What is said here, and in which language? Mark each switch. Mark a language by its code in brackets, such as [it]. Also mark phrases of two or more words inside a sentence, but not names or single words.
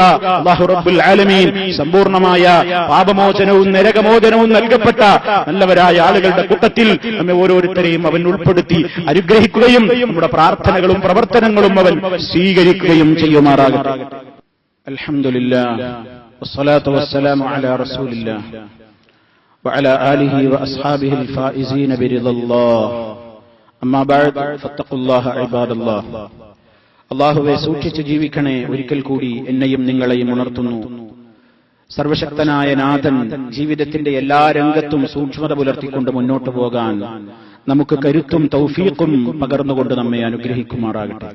[ml] അല്ലാഹു റബ്ബുൽ ആലമീൻ സമ്പൂർണമായ പാപമോചനവും നരകമോചനവും നൽകപ്പെട്ട നല്ലവരായ ആളുകളുടെ കൂട്ടത്തിൽ നമ്മെ ഓരോരുത്തരെയും അവൻ ഉൾപ്പെടുത്തി അനുഗ്രഹിക്കുകയും നമ്മുടെ പ്രാർത്ഥനകളും പ്രവർത്തനങ്ങളും അവൻ സ്വീകരിക്കുകയും ചെയ്യുമാറാകട്ടെ. [ar] الحمد لله والصلاة والسلام على رسول الله وعلى آله وأصحابه الفائزين برضا الله أما بعد فاتقوا الله عباد الله. [ml] അല്ലാഹുവേ, സൂക്ഷിച്ച് ജീവിക്കണേ. ഒരിക്കൽ കൂടി എന്നെയും നിങ്ങളെയും ഉണർത്തുന്നു. സർവശക്തനായ നാഥൻ ജീവിതത്തിന്റെ എല്ലാ രംഗത്തും സൂക്ഷ്മത പുലർത്തിക്കൊണ്ട് മുന്നോട്ടു പോകാൻ നമുക്ക് കരുത്തും തൗഫീഖും പകർന്നുകൊണ്ട് നമ്മെ അനുഗ്രഹിക്കുമാറാകട്ടെ.